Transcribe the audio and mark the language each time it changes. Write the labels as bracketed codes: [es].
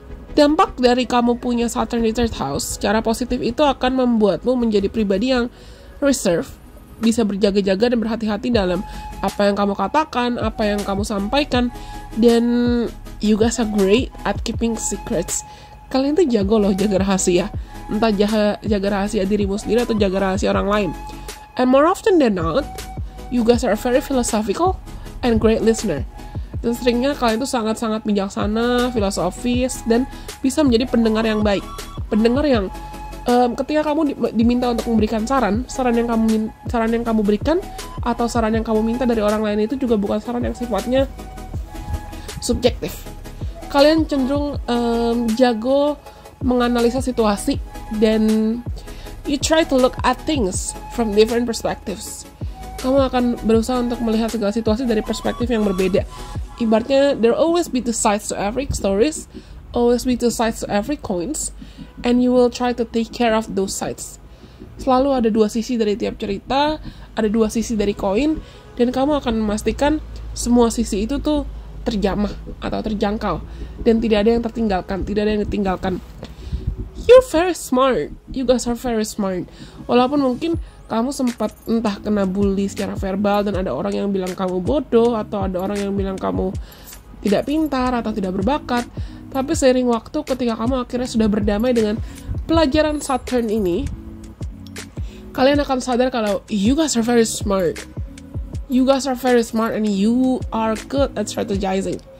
[id] Dampak dari kamu punya Saturn di third house secara positif itu akan membuatmu menjadi pribadi yang reserve, bisa berjaga-jaga dan berhati-hati dalam apa yang kamu katakan, apa yang kamu sampaikan, dan [en] you guys are great at keeping secrets. [id] Kalian tuh jago loh jaga rahasia. Entah jaga rahasia dirimu sendiri atau jaga rahasia orang lain. [en] And more often than not, you guys are very philosophical and great listener. [id] Dan seringnya kalian tuh sangat-sangat bijaksana, filosofis, dan bisa menjadi pendengar yang baik. Pendengar yang ketika kamu diminta untuk memberikan saran yang kamu berikan atau saran yang kamu minta dari orang lain itu juga bukan saran yang sifatnya subjektif. Kalian cenderung jago menganalisa situasi dan [en] you try to look at things from different perspectives. [id] Kamu akan berusaha untuk melihat segala situasi dari perspektif yang berbeda. Ibaratnya, [en] there always be two sides to every stories, always be two sides to every coins, and you will try to take care of those sides. [id] Selalu ada dua sisi dari tiap cerita, ada dua sisi dari koin, dan kamu akan memastikan semua sisi itu tuh terjamah atau terjangkau, dan tidak ada yang tertinggalkan, tidak ada yang ditinggalkan. [en] You're very smart. You guys are very smart. [id] Walaupun mungkin kamu sempat entah kena bully secara verbal dan ada orang yang bilang kamu bodoh atau ada orang yang bilang kamu tidak pintar atau tidak berbakat, tapi seiring waktu ketika kamu akhirnya sudah berdamai dengan pelajaran Saturn ini, kalian akan sadar kalau [en] you guys are very smart. You guys are very smart and you are good at strategizing.